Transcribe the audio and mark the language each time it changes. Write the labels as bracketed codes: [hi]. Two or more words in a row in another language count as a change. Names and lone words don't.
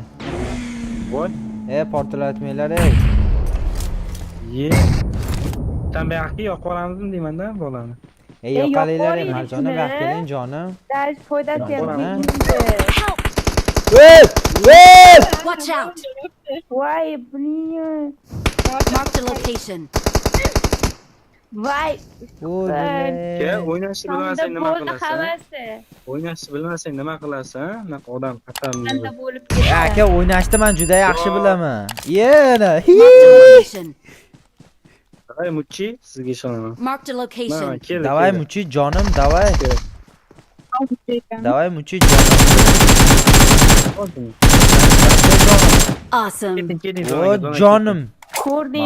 [uz] Voy. Portlatmanglar, ey. Ye. Sen bu yoqqa yoqib boramizmi deyman-da bolani. Yoqalinglar, yo'q, Marjonim, bu yoqqa keling, jonim. Daj foydasi ham Boraman. tegmaydi. Voy! [en] Watch out! [uz] Voy, buning. [en] Marked a location. [uz] Voy. Ke, o'ynashni bilmasang nima bo'ldi qilasan? hammasi. O'ynashni bilmasang nima qilasan? Bunaqa odam xatarli. Qanda bo'lib ketdi. Aka, o'ynashni men juda yaxshi bilaman. Yana. [en] Marked a location. [uz] Davay Muchi, sizga ishonaman. [en] Marked a [uz] Mana [en] location. [uz] kel. Davay Muchi jonim, davay. Davay Muchi jonim. Awesome. O jonim. Ko'rdingmi?